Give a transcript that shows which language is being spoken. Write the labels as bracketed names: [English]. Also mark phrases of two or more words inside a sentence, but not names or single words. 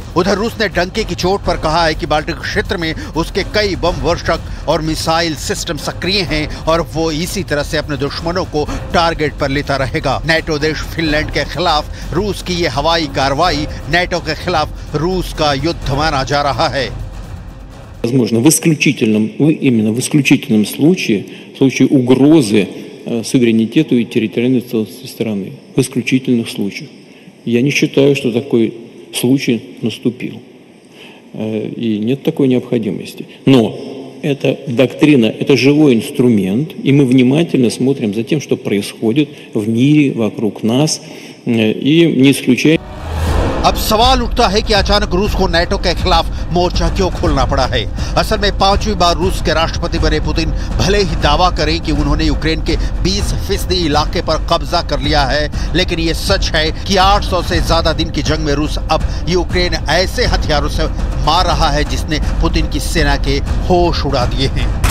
[Hindi] उधर रूस ने डंके की चोट पर कहा है कि बाल्टिक क्षेत्र में उसके कई बम वर्षक और [English] missile system [Hindi] सक्रिय हैं और वो इसी तरह से अपने दुश्मनों को टारगेट पर लेता रहेगा। नाटो देश फिनलैंड के खिलाफ रूस की ये हवाई कार्रवाई नाटो के खिलाफ रूस का युद्ध माना जा रहा है। [Russian] Возможно, именно в исключительном случае, в случае угрозы суверенитету и территориальной целостности страны. В исключительных случаях. Я не считаю, что такой случай наступил. И нет такой необходимости. Но эта доктрина, это живой инструмент, и мы внимательно смотрим за тем, что происходит в мире, вокруг нас, и не исключаем. [Hindi] अब सवाल उठता है कि अचानक रूस को नाटो के खिलाफ मोर्चा क्यों खोलना पड़ा है। असल में 5वीं बार रूस के राष्ट्रपति बने पुतिन भले ही दावा करें कि उन्होंने यूक्रेन के 20% इलाके पर कब्जा कर लिया है, लेकिन ये सच है कि 800 से ज्यादा दिन की जंग में रूस अब यूक्रेन ऐसे हथियारों से मार रहा है जिसने पुतिन की सेना के होश उड़ा दिए हैं।